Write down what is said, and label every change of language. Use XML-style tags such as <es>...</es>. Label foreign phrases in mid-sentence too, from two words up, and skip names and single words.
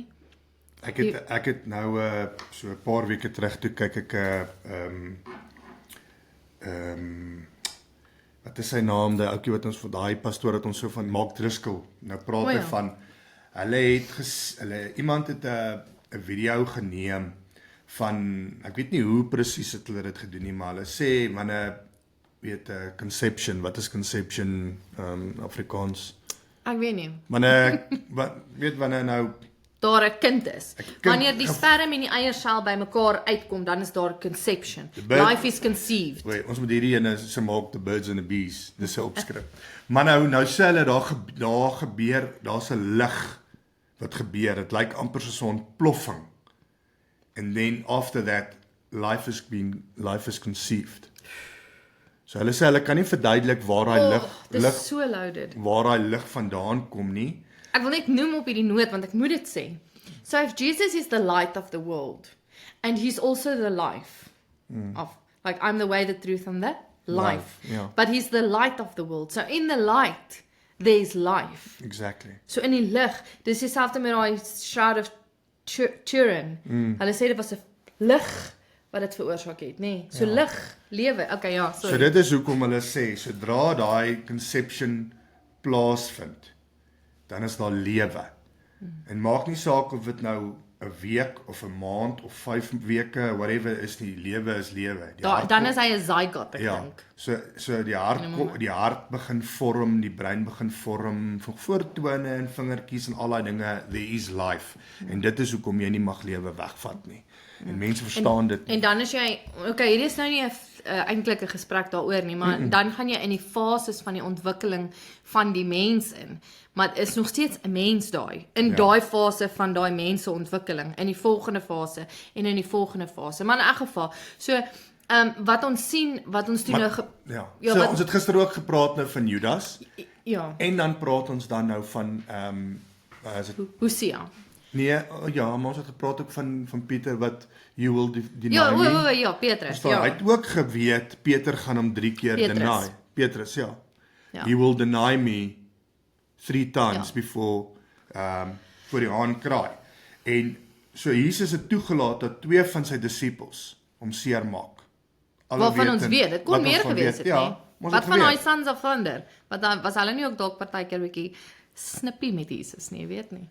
<af>Ek het nou so 'n paar weke terug toe kyk ek wat is sy naam, die ouetjie wat ons vir daai pastoor wat ons so van Mark Driscoll nou praat hy van, iemand het 'n video geneem van, ek weet nie hoe presies het hulle dit gedoen nie, maar hulle sê wanneer conception, wat is conception Afrikaans? Ek weet nie. Wanneer nou daar 'n kind is. Wanneer die sperm en die eiersel by mekaar uitkom, dan is daar conception.</af> <en>Life is conceived.</en> <af>Ons moet hierdie ene se maak</af> <en>the birds and the bees.</en> <af>Dis 'n opskrif. Maar nou sê hulle daar gebeur, daar's 'n lig wat gebeur. Dit lyk amper soos 'n ontploffing.</af> <en>And then after that life is conceived.</en> <af>So hulle sê hulle kan nie verduidelik waar daai waar daai lig vandaan kom nie. Ek wil net noem op hierdie noot, want ek moet dit sê.</af> <en>So if Jesus is the light of the world, and he's also the life of, like I'm the way, the truth, and the life. Yeah. But he's the light of the world. So in the light, there's life. Exactly.</en> <af>So in die lig, dis dieselfde met daai Shroud of Turin. Hulle sê dit was 'n lig wat dit veroorsaak het, nê? So lig, lewe. Okay, ja, sorry. So dit is hoekom hulle sê, sodra daai conception plaasvind, dan is daar lewe. En maak nie saak of dit nou 'n week of 'n maand of 5 weke, whatever is nie, lewe is lewe. Dan is hy 'n zygote, ek ja, dink. so die hart begin vorm, die brein begin vorm, voortone en vingertjies en al daai dinge,</af> <en>there is life.</en> <af>En dit is hoekom jy nie mag lewe wegvat nie. En mense verstaan dit nie. En dan is jy, okay, hierdie is nou nie 'n eintlik 'n gesprek daaroor nie, maar dan gaan jy in die fases van die ontwikkeling van die mens in. Maar is nog steeds 'n mens daai, in daai fase van daai menseontwikkeling, in die volgende fase en in die volgende fase. Maar in elk geval, so wat ons sien, wat ons doen nou so ons het gister ook gepraat nou van Judas. Ja. En dan praat ons dan nou van is dit Hosea. Nee, ja, maar ons het gepraat ook van Pieter wat</af> <en>you will deny me.</en> <af>Ja, Petrus, Hy het ook geweet Peter gaan hom 3 keer deny. Petrus, ja.</af> <en>He will deny me 3 times before</en> <af>voor die haan kraai. En so Jesus het toegelaat dat 2 van sy disippels hom seermaak. Waarvan ons weet, dit kon meer gewees het, ja, nie? Wat van daai Sons of Thunder? Wat was hulle nie ook dalk partykeer bietjie snippie met Jesus nie, weet nie.</af>